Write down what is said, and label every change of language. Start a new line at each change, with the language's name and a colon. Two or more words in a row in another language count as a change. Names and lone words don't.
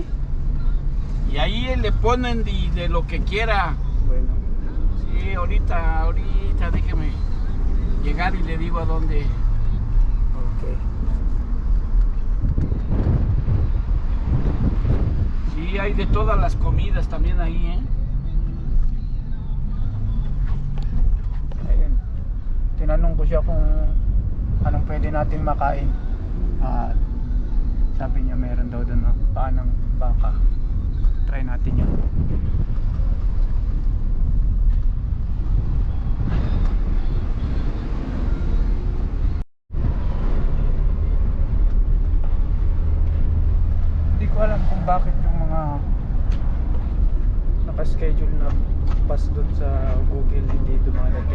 Spanish: Y ahí le ponen de lo que quiera. Bueno. Sí, ahorita déjeme llegar y le digo a dónde. Ok. Sí, hay de todas las comidas también ahí, ¿eh?
Filipino: Ayun. Tinanong ko siya kung anong pwede natin makain. At sabi niya meron daw doon paa ng baka. Try natin yan. Hindi ko alam kung bakit yung mga naka-schedule na bus doon sa Google hindi dumadating.